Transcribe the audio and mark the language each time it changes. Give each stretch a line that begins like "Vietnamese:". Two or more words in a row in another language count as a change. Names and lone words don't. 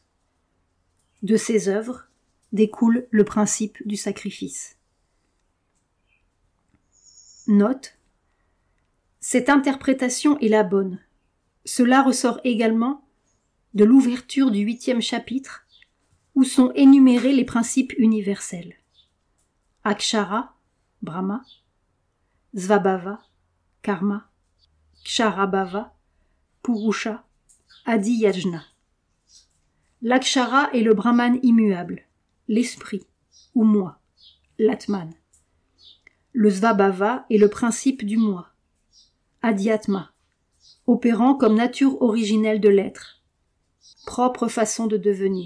French: De ces œuvres découle le principe du sacrifice. Note: cette interprétation est la bonne. Cela ressort également de l'ouverture du 8e chapitre, où sont énumérés les principes universels.
Sanskrit: Akshara, Brahma, Svabhava, Karma, Ksharabhava, Purusha, Adi Yajna.
French: L'Akshara est le Brahman immuable, l'esprit, ou moi, l'Atman. Le Svabhava est le principe du moi, Adhyatma, opérant comme nature originelle de l'être, propre façon de devenir.